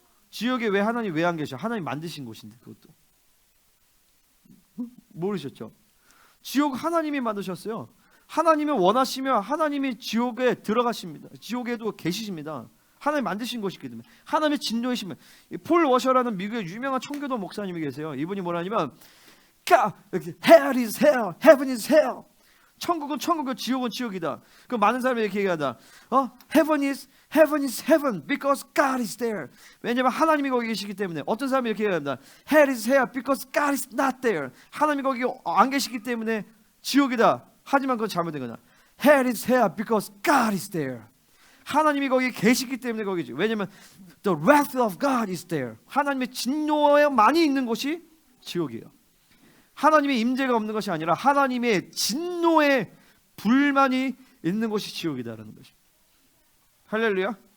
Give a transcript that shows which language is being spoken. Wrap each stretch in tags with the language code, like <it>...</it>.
<ko>지옥에 왜 안 계셔? 하나님 만드신 곳인데. 그것도 모르셨죠? 지옥 하나님이 만드셨어요. 하나님이 원하시면 하나님이 지옥에 들어가십니다. 지옥에도 계시십니다. 하나님 만드신 것이기 때문에. 하나님의 진노이시면, 폴 워셔라는 미국의 유명한 청교도 목사님이 계세요. 이분이 뭐라냐면,</ko> <en>hell is hell, heaven is hell.</en> <ko>천국은 천국이고 지옥은 지옥이다. 그 많은 사람이 이렇게 얘기하다.</ko> <en>Heaven is heaven because God is there.</en> <ko>왜냐하면 하나님이 거기 계시기 때문에. 어떤 사람이 이렇게 얘기합니다.</ko> <en>Hell is hell because God is not there.</en> <ko>하나님이 거기 안 계시기 때문에 지옥이다. 하지만 그건 잘못된 거다.</ko> <en>Hell is hell because God is there.</en> <ko>하나님이 거기 계시기 때문에 거기지. 왜냐하면</ko> <en>the wrath of God is there.</en> <ko>하나님의 진노만이 있는 곳이 지옥이에요. 하나님의 임재가 없는 것이 아니라 하나님의 진노의 불만이 있는 곳이 지옥이다라는 것입니다. 할렐루야.</ko>